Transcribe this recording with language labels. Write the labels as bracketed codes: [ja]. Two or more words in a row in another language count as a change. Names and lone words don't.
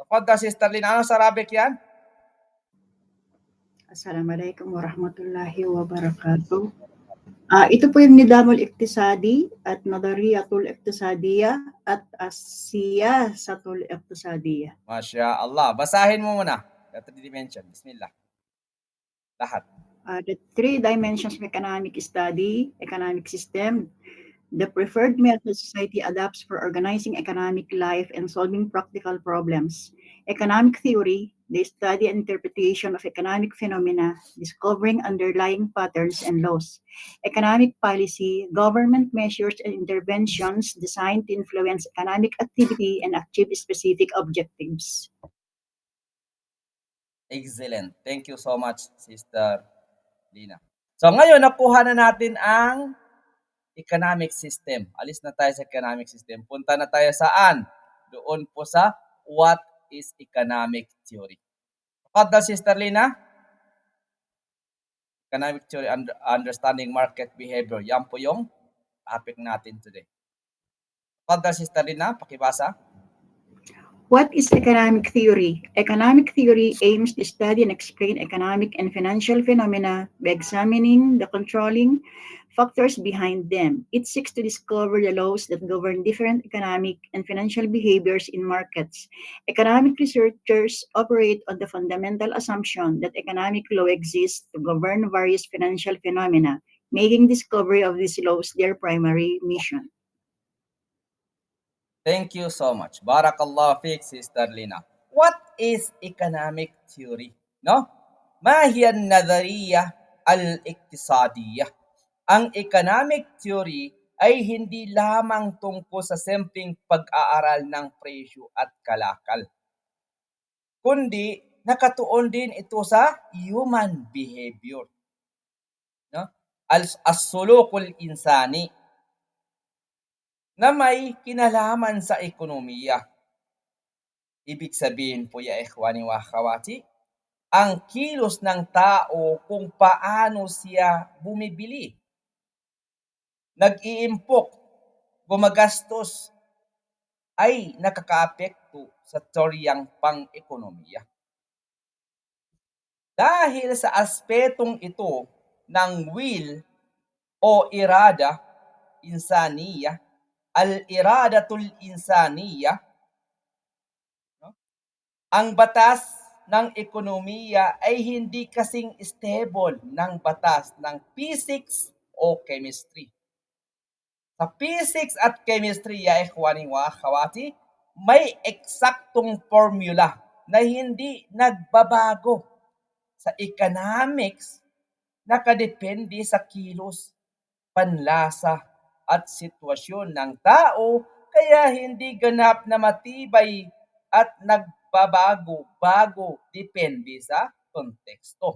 [tl] Tafadhal Sister Lina, ano sa Arabic yan? [ar] السلام عليكم ورحمة الله وبركاته. [tl] Ito po yung [ar] النظام الاقتصادي at النظرية الاقتصادية at السياسة الاقتصادية. ما شاء الله. [tl] Basahin mo muna. [en] The 3 dimension. Bismillah. [tl] Lahat. [en] The 3 dimensions of economic study, economic system, the preferred method society adopts for organizing economic life and solving practical problems. Economic theory, the study and interpretation of economic phenomena, discovering underlying patterns and laws. Economic policy, government measures and interventions designed to influence economic activity and achieve specific objectives. Excellent. Thank you so much, Sister Lina. [tl] So ngayon, nakuha na natin ang [en] economic system. [tl] Alis na tayo sa [en] economic system. [tl] Punta na tayo saan? Doon po sa [en] what is economic theory. [tl] Tafadhal Sister Lina. [en] Economic theory, understanding market behavior. [tl] Yan po yung topic natin today. Tafadhal Sister Lina, pakibasa. [en] What is economic theory? Economic theory aims to study and explain economic and financial phenomena by examining the controlling factors behind them. It seeks to discover the laws that govern different economic and financial behaviors in markets. Economic researchers operate on the fundamental assumption that economic law exists to govern various financial phenomena, making discovery of these laws their primary mission. Thank you so much. [ar] بارك الله فيك, [en] Sister Lina. What is economic theory? [tl] No? [ar] ما هي النظرية الاقتصادية? [tl] Ang [en] economic theory [tl] ay hindi lamang tungkol sa simpleng pag-aaral ng presyo at kalakal, kundi nakatuon din ito sa [en] human behavior. [tl] No? [ar] السلوك الإنساني, [tl] na may kinalaman sa ekonomiya. Ibig sabihin po [ar] يا إخواني وأخواتي, [tl] ang kilos ng tao kung paano siya bumibili, nag-iimpok, gumagastos, ay nakakaapekto sa teoryang pang-ekonomiya. Dahil sa aspetong ito ng will o [ar] إرادة إنسانية, الإرادة الإنسانية, [tl] no? Ang batas ng ekonomiya ay hindi kasing stable ng batas ng physics o chemistry. Sa physics at chemistry, [ar] يا إخواني وأخواتي, [tl] may eksaktong formula na hindi nagbabago. Sa economics, nakadepende sa kilos, panlasa, at sitwasyon ng tao, kaya hindi ganap na matibay at nagbabago-bago depende sa konteksto.